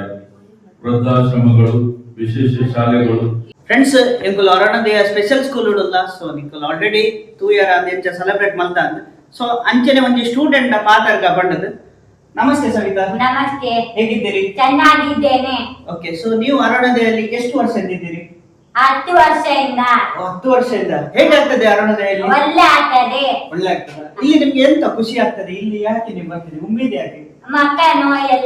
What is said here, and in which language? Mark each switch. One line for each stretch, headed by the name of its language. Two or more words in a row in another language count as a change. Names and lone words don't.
Kannada: ವೃದ್ಧಾಶ್ರಮಗಳು, ವಿಶೇಷ ಶಾಲೆಗಳು. ಫ್ರೆಂಡ್ಸ್,
Tulu: ಎಂಕುಲ್ ಅರುಣೋದಯ ಸ್ಪೆಷಲ್ ಸ್ಕೂಲ್ ಉಡಲ್ಲ. ಸೊ ನಿಕುಲ್
English: already 2 year
Tulu: ಆದ ಎಂಚ ಸೆಲೆಬ್ರೇಟ್ ಮಲ್ತ ಅಂದ್. ಸೊ ಅಂಚನೆ ಒಂಜಿ ಸ್ಟೂಡೆಂಟ್ ಪಾತರ್ಗ ಬಂದದ್ದು. ನಮಸ್ತೆ ಸವಿತಾ.
Kannada: ನಮಸ್ತೆ. ಹೇಗಿದ್ದೀರಿ? ಚೆನ್ನಾಗಿದ್ದೇನೆ. ಓಕೆ. ಸೊ ನೀವು ಅರುಣೋದಯಲ್ಲಿ ಎಷ್ಟು ವರ್ಷದಿಂದ ಇದ್ದೀರಿ? 10 ವರ್ಷದಿಂದ. 10 ವರ್ಷದಿಂದ. ಹೇಗಾಗ್ತದೆ ಅರುಣೋದಯಲ್ಲಿ? ಒಳ್ಳೆ ಆಗ್ತದೆ. ಒಳ್ಳೆ ಆಗ್ತದೆ. ಇಲ್ಲಿ ನಿಮ್ಗೆ ಎಂತ ಖುಷಿ ಆಗ್ತದೆ? ಇಲ್ಲಿ ಯಾಕೆ ನೀವು ಬರ್ತೀರಿ? ಉಮ್ಮಿದೆ ಯಾಕೆ? ಮಕ್ಕ ನೋಯೆಲ್ಲ.